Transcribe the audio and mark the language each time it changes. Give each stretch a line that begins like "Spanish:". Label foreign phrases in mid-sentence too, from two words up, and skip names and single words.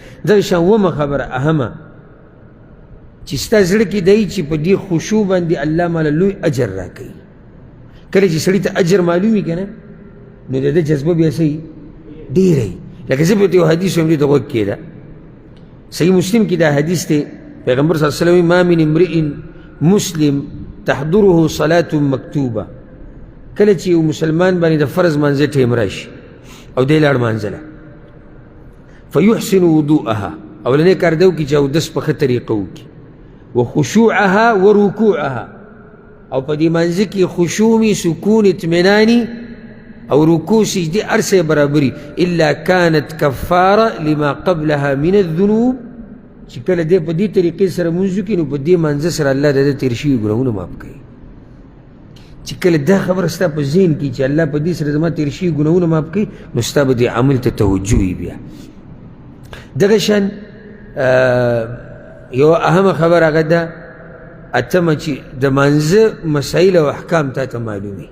Pashto: دغه شان اومه خبره اهمه چې ستا زړه کې دی چې په دې خشوع باندې الله ماله لوی اجر راکوي. کله چې سړي ته اجر معلوم وي که نه نو د ده جذبه بیا څه ډېره وي. لکه زه به ته یو حدیث وایم دې ته غوږ کښېږده. صحیح مسلم کې دا حدیث دی پیغمبر
Arabic: صلی الله علیه وسلم ما من امرئ مسلم تحضره صلاة مکتوبه.
Pashto: کله چې یو مسلمان باندې د فرض منځه ټیم راشي او دی لاړ مانځله
Arabic: فیحسن وضوءها،
Pashto: اولنی کار ده وکړي چې اودس په ښه طریقه وکړي،
Arabic: وخشوعها ورکوعها،
Pashto: او په دې منځه کې خشوع وي، سکون، اطمیناني او رکوع سجدې هر څه برابري.
Arabic: الا كانت کفاره لما قبلها من الذنوب.
Pashto: چې کله دی په دې طریقې سره مونځ وکړي نو په دې منځه سره الله د ده تېر شوي ګناهونه معاف کوي. چې کله دا خبره ستا په ذهن کې چې الله په دې سره زما تېر شوي ګناهونه معاف کوي نو ستا به دې عمل ته توجه وي. بیا دغه شان یو اهمه خبره هغه ده اتمه چې د منځه مسایل او احکام تا ته معلوم وي.